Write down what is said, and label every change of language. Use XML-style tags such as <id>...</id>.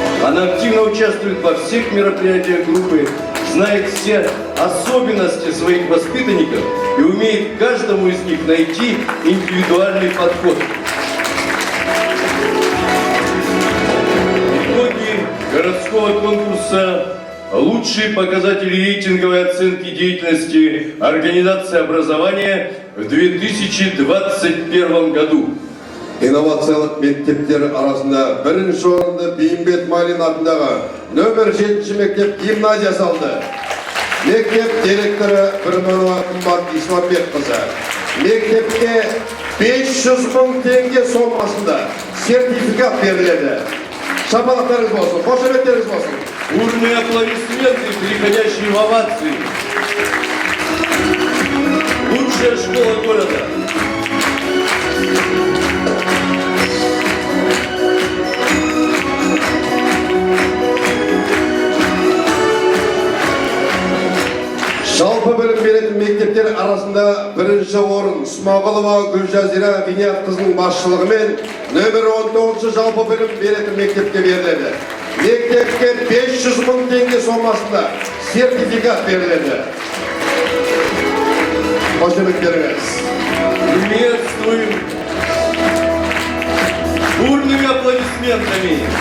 <ru>Она активно участвует во всех мероприятиях группы, знает все особенности своих воспитанников и умеет каждому из них найти индивидуальный подход. Итоги городского конкурса «Лучшие показатели рейтинговой оценки деятельности организации образования в 2021 году».</ru> <kk>Инновациялық мектептер арасында бірінші орынды Бейімбет Майлин атындағы нөмір 7 мектеп гимназиясы алды. Мектеп директоры Бірманова Қымбат Исламбекқызы. Мектепке 500 мың теңге сомасында сертификат беріледі. Шапалақтарыңыз болсын, қошеметтеріңіз болсын.</kk> <ru>Бурные аплодисменты, переходящие в овации. Лучшая школа города.</ru> <kk>Жалпы білім беретін мектептер арасында бірінші орын Смағұлова Гүлжазира Вениатқызының басшылығымен нөмір 19 жалпы білім беретін мектепке беріледі. Мектепке 500 мың теңге сомасында сертификат беріледі. Қошеметтеріңіз.</kk> <ru>Приветствуем бурными аплодисментами.</ru>